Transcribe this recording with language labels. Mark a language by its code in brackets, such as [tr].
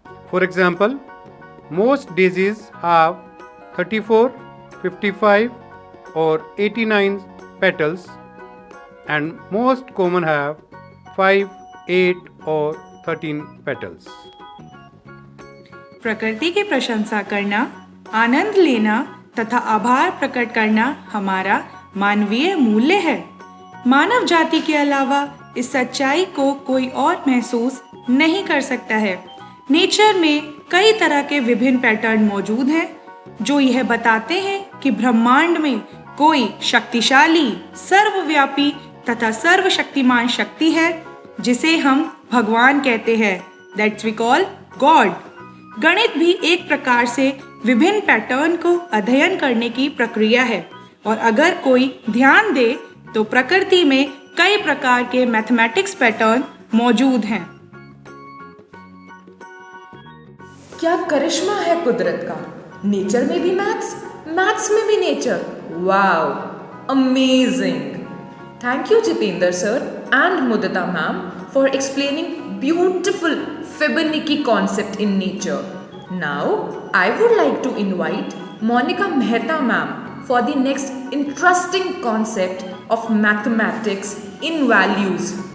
[en] For example, most daisies have 34, 55 or 89 petals, and most common have 5, 8 or 13 petals. [hi] प्रकृति की प्रशंसा करना, आनंद लेना तथा आभार प्रकट करना हमारा मानवीय मूल्य है। मानव जाति के अलावा इस सच्चाई को कोई और महसूस नहीं कर सकता है। नेचर में कई तरह के विभिन्न पैटर्न मौजूद हैं जो यह बताते हैं कि ब्रह्मांड में कोई शक्तिशाली, सर्वव्यापी तथा सर्वशक्तिमान शक्ति है जिसे हम भगवान कहते हैं। [en] That's we call God. [hi] गणित भी एक प्रकार से विभिन्न पैटर्न को अध्ययन करने की प्रक्रिया है और अगर कोई ध्यान दे तो प्रकृति में कई प्रकार के मैथमेटिक्स पैटर्न मौजूद हैं। क्या करिश्मा है कुदरत का, नेचर में भी मैथ्स, मैथ्स में भी nature. [en] Wow, amazing. Thank you Jitendra sir and Mudita ma'am for explaining beautiful Fibonacci concept in nature. Now, I would like to invite Monica Mehta ma'am for the next interesting concept of mathematics in values.